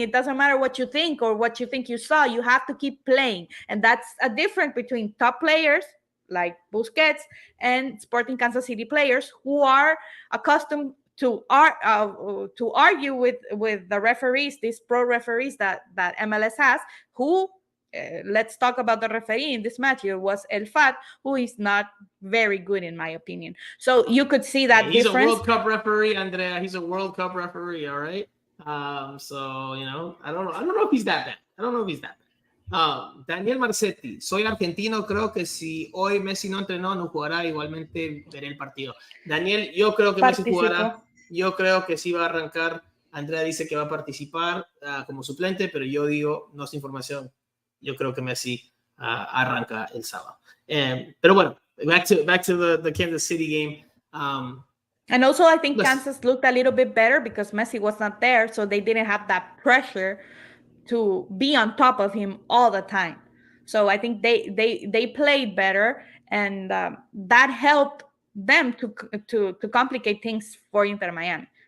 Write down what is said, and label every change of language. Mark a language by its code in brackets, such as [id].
[en] It doesn't matter what you think or what you think you saw. You have to keep playing, and that's a difference between top players like Busquets and Sporting Kansas City players who are accustomed to argue with the referees, these pro referees that MLS has, who let's talk about the referee in this match. It was El Fat, who is not very good in my opinion. So you could see that he's difference. He's a World Cup referee, Andrea. He's a World Cup referee, all right? So, I don't know if he's that bad. I don't know if he's that bad. [es] Daniel Marcetti, soy argentino, creo que si hoy Messi no entrenó, no jugará, igualmente veré el partido. Daniel, yo creo que Messi jugará, yo creo que sí va a arrancar. Andrea dice que va a participar como suplente, pero yo digo, no es información, yo creo que Messi arranca el sábado. Pero bueno, [en] back to the Kansas City game. And also I think Kansas looked a little bit better because Messi was not there, so they didn't have that pressure to be on top of him all the time. So I think they played better, and that helped them to complicate things for Inter Miami.